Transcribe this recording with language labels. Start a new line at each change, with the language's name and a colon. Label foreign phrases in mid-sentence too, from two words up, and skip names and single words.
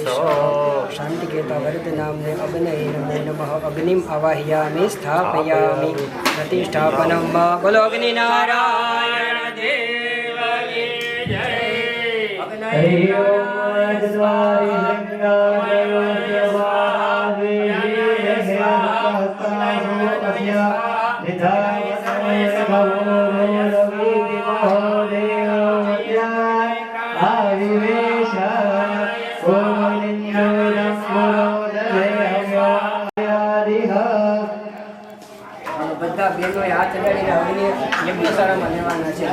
Sanskrit: शांतिकेता वरद नामने अग्नये नमो नमः अग्निम आवाहयामि स्थापयामि प्रतिष्ठापनं वा बोलो अग्नि नारायण
Hindi: देव की जय
Sanskrit: हरि ओम अजस्वारि संगादेवस्य वारावेहि निधाय
Gujarati: બધા બહેનોએ હાથ અડાડીને હવને યજ્ઞશાળામાં લેવાના છે.